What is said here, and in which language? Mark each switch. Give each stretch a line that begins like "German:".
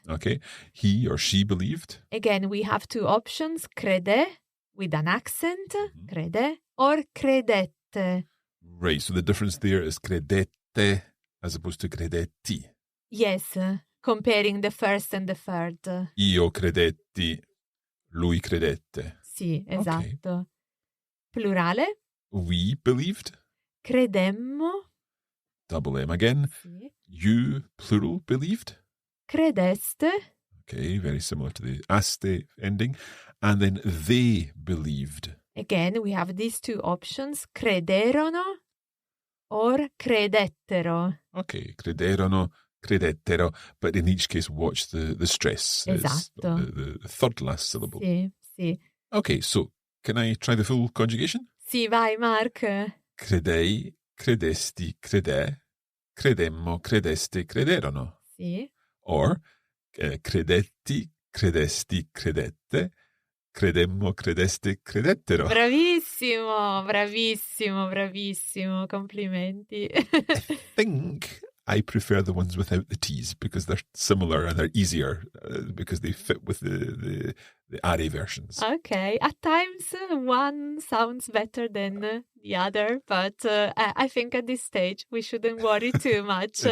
English: Okay. He or she believed. Again, we have two options, crede with an accent, crede, or credette. Right, so the difference there is credette as opposed to credetti. Yes, comparing the first and the third.
Italian: Io credetti, lui credette. Sì, esatto. Okay. Plurale.
English: We believed.
Italian: Credemmo.
English: Double M again.
Italian: Sì.
English: You, plural, believed.
Italian: Credeste.
English: Okay, very similar to the aste ending. And then they believed. Again, we have these two options, crederono or credettero.
Italian: Okay, crederono, credettero.
English: But in each case, watch the stress.
Italian: Esatto.
English: The third last syllable.
Italian: Sì.
English: Okay, so can I try the full conjugation?
Italian: Sì, vai, Mark. Credei, credesti, crede, credemmo, credeste, crederono. Sì. Or credetti, credesti, credette, credemmo, credeste, credettero. Bravissimo, bravissimo, bravissimo. Complimenti.
English: I think I prefer the ones without the T's because they're similar and they're easier because they fit with the are versions. Okay. At times, one sounds better than the other, but I think at this stage we shouldn't worry too much.